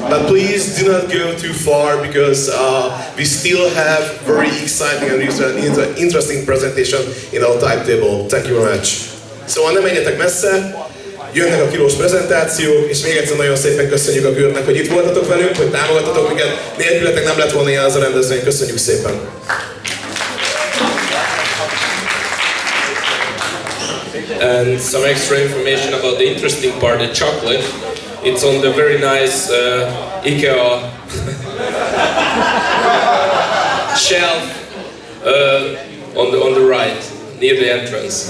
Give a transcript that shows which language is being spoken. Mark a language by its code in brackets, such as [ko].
[en] But please do not go too far, because we still have very exciting and interesting presentation in our timetable. Thank you very much. [hu] Szóval nem menjetek messze, jönnek a kilós prezentációk, és még egyszer nagyon szépen köszönjük a Kürtnek, hogy itt voltatok velünk, hogy támogattatok minket. Nélkületek nem lett volna ilyen az a rendezvény, köszönjük szépen! [en] And some extra information about the interesting part, the chocolate. It's on the very nice IKEA shelf on the right, near the entrance.